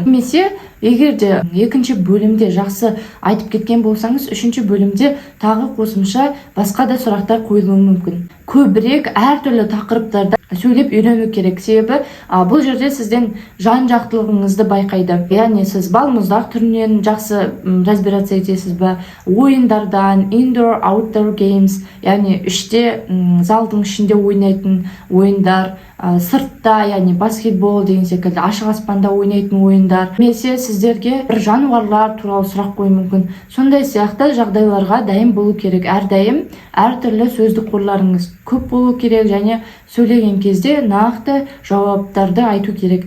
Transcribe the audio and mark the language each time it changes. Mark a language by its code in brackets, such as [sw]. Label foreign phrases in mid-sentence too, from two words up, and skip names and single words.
[kk] Немесе егер де екінші бөлімде жақсы айтып кеткен болсаңыз, үшінші бөлімде тағы қосымша басқа да сұрақтар қойылуы мүмкін. Көбірек әртүрлі тақырыптарда сөйлеп үйрену керек. Себебі бұл жерде сізден жан-жақтылығыңызды байқайды. Яғни сіз балмұздақ түрінен жақсы разбираться етесіз бе, ойындардан, [en] indoor, outdoor games, [kk] яғни залдың ішінде ойнайтын ойындар, сыртта, яғни баскетбол деген секілді ашық аспанда ойнайтын ойындар. Немесе сіздерге бір жануарлар туралы сұрақ қою мүмкін. Сондай сияқты жағдайларға дайын болу керек. Әрдайым әртүрлі сөздік қорларыңыз көп болу керек және сөйлеген кезде нақты жауаптарды айту керек.